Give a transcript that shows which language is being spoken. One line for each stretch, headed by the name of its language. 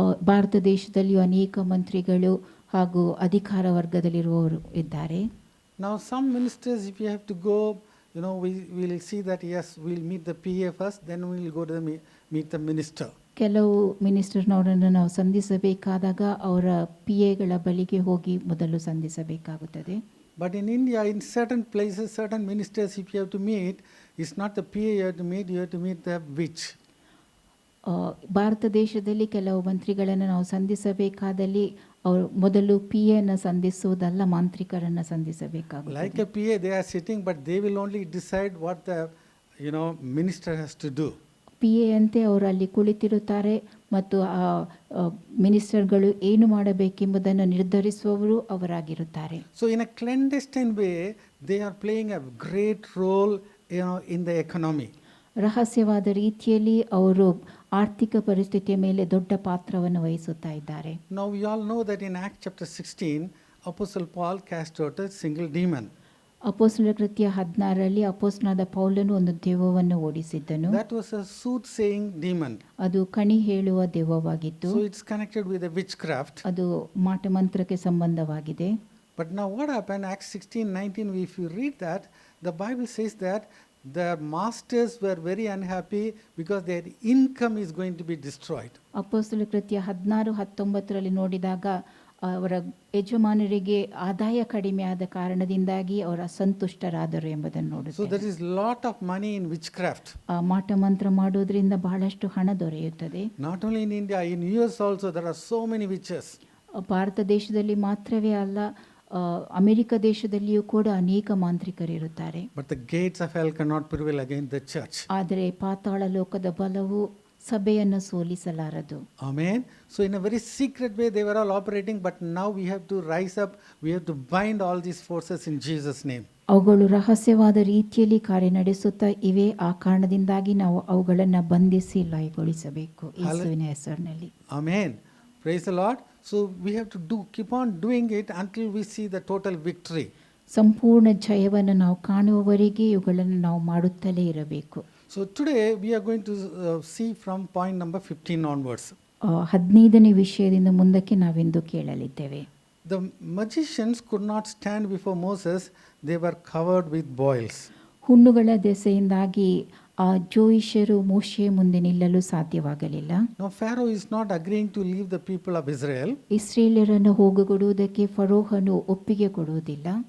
Kannada: ಭಾರತ ದೇಶದಲ್ಲಿಯೂ ಅನೇಕ ಮಂತ್ರಿಗಳು ಹಾಗೂ ಅಧಿಕಾರ ವರ್ಗದಲ್ಲಿರುವವರು ಇದ್ದಾರೆ.
English: Now some ministers, if you have to go, we will see that yes, we'll meet the PA first, then we'll go to meet the minister.
Kannada: ಕೆಲವು ಮಿನಿಸ್ಟರ್ನವರನ್ನು ನಾವು ಸಂಧಿಸಬೇಕಾದಾಗ ಅವರ PAಗಳ ಬಳಿಗೆ ಹೋಗಿ ಮೊದಲು ಸಂಧಿಸಬೇಕಾಗುತ್ತದೆ.
English: But in India, in certain places, certain ministers, if you have to meet, it's not the PA you have to meet the witch.
Kannada: Bharat ದೇಶದಲ್ಲಿ ಕೆಲವು ಮಂತ್ರಿಗಳನ್ನು ನಾವು ಸಂಧಿಸಬೇಕಾದಲ್ಲಿ ಅವರು ಮೊದಲು PAನ ಸಂಧಿಸುವುದಲ್ಲ, ಮಾಂತ್ರಿಕರನ್ನು ಸಂಧಿಸಬೇಕಾಗುತ್ತದೆ.
English: Like a PA, they are sitting, but they will only decide what the minister has to do.
Kannada: PA ಅಂತೆ ಅವರು ಅಲ್ಲಿ ಕುಳಿತಿರುತ್ತಾರೆ ಮತ್ತು ಆ ಮಿನಿಸ್ಟರ್ಗಳು ಏನು ಮಾಡಬೇಕೆಂಬುದನ್ನು ನಿರ್ಧರಿಸುವವರು ಅವರಾಗಿರುತ್ತಾರೆ.
English: So in a clandestine way, they are playing a great role, in the economy.
Kannada: ರಹಸ್ಯವಾದ ರೀತಿಯಲ್ಲಿ ಅವರು ಆರ್ಥಿಕ ಪರಿಸ್ಥಿತಿಯ ಮೇಲೆ ದೊಡ್ಡ ಪಾತ್ರವನ್ನು ವಹಿಸುತ್ತಾ ಇದ್ದಾರೆ.
English: Now we all know that in Acts chapter 16, Apostle Paul cast out a single demon.
Kannada: ಅಪೊಸ್ತಲರ ಕೃತ್ಯ 16ರಲ್ಲಿ ಅಪೊಸ್ತಲನಾದ ಪೌಲನು ಒಂದು ದೆವ್ವವನ್ನು ಓಡಿಸಿದ್ದನು.
English: That was a soothsaying demon.
Kannada: ಅದು ಕಣಿ ಹೇಳುವ ದೆವ್ವವಾಗಿತ್ತು.
English: So it's connected with the witchcraft.
Kannada: ಅದು ಮಾಟಮಂತ್ರಕ್ಕೆ ಸಂಬಂಧವಾಗಿದೆ.
English: But now what happened? Acts 16:19, if you read that, the Bible says that the masters were very unhappy because their income is going to be destroyed.
Kannada: ಅಪೊಸ್ತಲರ ಕೃತ್ಯ 16:19ರಲ್ಲಿ ನೋಡಿದಾಗ ಅವರ ಯಜಮಾನರಿಗೆ ಆದಾಯ ಕಡಿಮೆ ಆದ ಕಾರಣದಿಂದಾಗಿ ಅವರು ಅಸಂತುಷ್ಟರಾದರು ಎಂಬುದನ್ನು ನೋಡುತ್ತೇವೆ.
English: So there is lot of money in witchcraft.
Kannada: ಮಾಟಮಂತ್ರ ಮಾಡೋದ್ರಿಂದ ಬಹಳಷ್ಟು ಹಣ ದೊರೆಯುತ್ತದೆ.
English: Not only in India, in US also there are so many witches.
Kannada: Bharat ದೇಶದಲ್ಲಿ ಮಾತ್ರವೇ ಅಲ್ಲ, ಅಮೆರಿಕ ದೇಶದಲ್ಲಿಯೂ ಕೂಡ ಅನೇಕ ಮಾಂತ್ರಿಕರಿರುತ್ತಾರೆ.
English: But the gates of hell cannot prevail against the church.
Kannada: ಆದರೆ ಪಾತಾಳ ಲೋಕದ ಬಲವು ಸಭೆಯನ್ನು ಸೋಲಿಸಲಾರದು.
English: Amen. So in a very secret way they were all operating, but now we have to rise up, we have to bind all these forces in Jesus' name.
Kannada: ಅವುಗಳು ರಹಸ್ಯವಾದ ರೀತಿಯಲ್ಲಿ ಕಾರ್ಯನಡೆಸುತ್ತಾ ಇವೆ. ಆ ಕಾರಣದಿಂದಾಗಿ ನಾವು ಅವುಗಳನ್ನು ಬಂಧಿಸಿ ಲಯಗೊಳಿಸಬೇಕು ಯೇಸುವಿನ ಹೆಸರಿನಲ್ಲಿ.
English: Amen. Praise the Lord. So we have to keep on doing it until we see the total victory.
Kannada: ಸಂಪೂರ್ಣ ಜಯವನ್ನು ನಾವು ಕಾಣುವವರೆಗೆ ಇವುಗಳನ್ನು ನಾವು ಮಾಡುತ್ತಲೇ ಇರಬೇಕು.
English: So today we are going to see from point number 15 onwards.
Kannada: 15ನೇ ವಿಷಯದಿಂದ ಮುಂದಕ್ಕೆ ನಾವಿಂದು ಕೇಳಲಿದ್ದೇವೆ.
English: The magicians could not stand before Moses, they were covered with boils.
Kannada: ಹುಣ್ಣುಗಳ ದೆಸೆಯಿಂದಾಗಿ ಆ ಜೋಯಿಷರು ಮೋಶೆಯ ಮುಂದೆ ನಿಲ್ಲಲು ಸಾಧ್ಯವಾಗಲಿಲ್ಲ.
English: Now Pharaoh is not agreeing to leave the people of Israel.
Kannada: ಇಸ್ರೇಲ್ಯರನ್ನು ಹೋಗಗೊಡುವುದಕ್ಕೆ ಫರೋಹನು ಒಪ್ಪಿಗೆ ಕೊಡುವುದಿಲ್ಲ.